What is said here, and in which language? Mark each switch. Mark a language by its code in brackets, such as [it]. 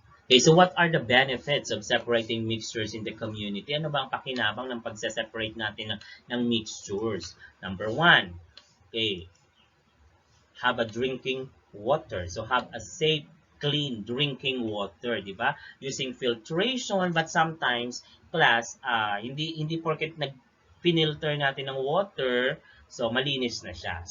[en] Okay, so what are the benefits of separating mixtures in the community? [tl] Ano ba ang pakinabang ng pagse-separate natin ng mixtures? [en] Number one, okay, have a drinking water. So have a safe, clean drinking water, di ba? Using filtration, but sometimes, [tl] class, hindi porket pinilter natin ng water, so malinis na siya.